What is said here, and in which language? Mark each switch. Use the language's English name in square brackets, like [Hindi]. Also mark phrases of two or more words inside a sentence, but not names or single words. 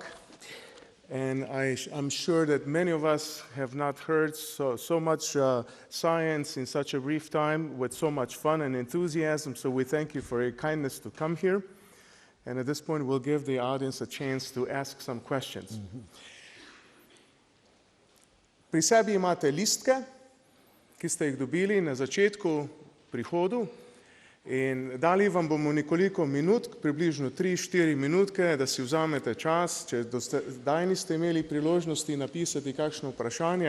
[English] And I'm sure that many of us have not heard so much science in such a brief time with so much fun and enthusiasm. So we thank you for your kindness to come here. And at this point, we'll give the audience a chance to ask some questions. [Slovenian] Pri sebi imate listke, ki ste jih dobili na začetku prihodu, in dali vam bomo nekoliko minut, približno 3-4 minutke, da si vzamete čas, če do zdaj niste imeli priložnosti napisati kakšno vprašanje.